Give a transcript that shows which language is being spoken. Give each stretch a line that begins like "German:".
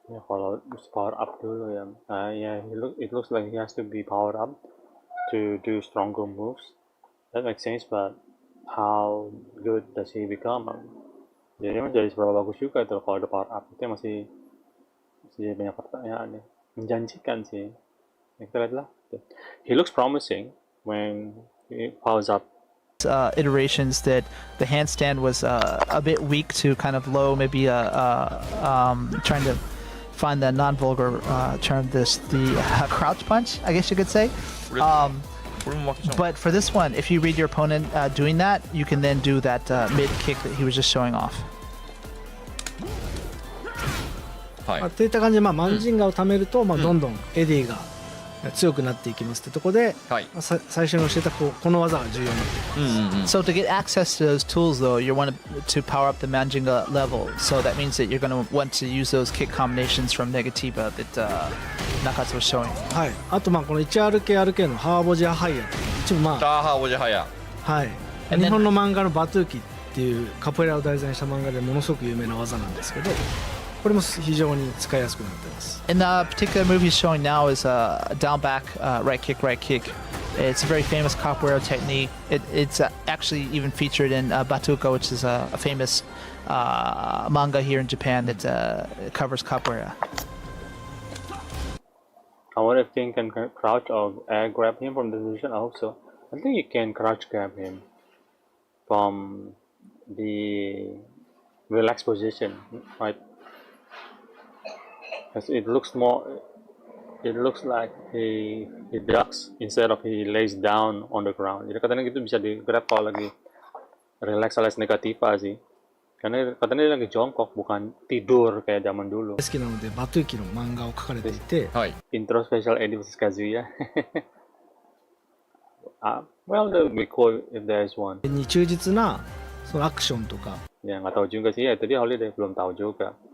Indonesian: Ya, kalau power up dulu ya.
English: Ya, it looks like he has to be powered up to do stronger moves. That makes sense, but how good does he become?
Indonesian: Jadi menjadi seberapa bagus juga itu kalau ada power up itu masih banyak pertanyaan ya. Menjanjikan sih. Ya, kita lihatlah.
English: He looks promising when he powers up. Iterations that the handstand was a bit weak to kind of low, maybe trying to find the non-vulgar term, the crouch punch, I guess you could say.
Japanese: これも負けちゃう。
English: But for this one, if you read your opponent doing that, you can then do that mid kick that he was just showing off.
Japanese: はいまあ、っていった感じで、まあ、マンジンガを貯めると、まあ、どんどんエディが強くなっていきますってとこで、はい。まあ最初に教えたこの技が重要になっていきます。うんうんうん。
English: So to get access to those tools, though, you want to power up the Manjinga level. So that means that you're going to want to use those kick combinations from Negativa that Nakatsu was showing.
Japanese: はい、あとまあこの 1RKRK のハーボジアハイヤーっていう一部まあ、ターハーボジハヤ。はい、日本の漫画のバトゥーキっていうカポエラを題材にした漫画でものすごく有名な技なんですけど、これも非常に使いやすくなってます。
English: And the particular move he's showing now is down back, right kick, right kick. It's a very famous capoeira technique. It's actually even featured in Batuka, which is a famous manga here in Japan that covers capoeira. I wonder if King can crouch or air grab him from the position. I hope so. I think you can crouch grab him from the relaxed position, right? Because it looks like he ducks instead of he lays down on the ground.
Indonesian: Jadi katanya gitu bisa di grab kalau lagi relax alias negativa sih. Karena katanya dia lagi jongkok bukan tidur kayak zaman dulu.
Japanese: 好きなのでバトゥーキの漫画を描かれていて、はい。
English: Intro special Eddie vs Kazuya. Well, that would be cool if there is one.
Japanese: に忠実なそのアクションとか
Indonesian: Ya nggak tahu juga sih ya, itu dia Holiday belum tahu juga.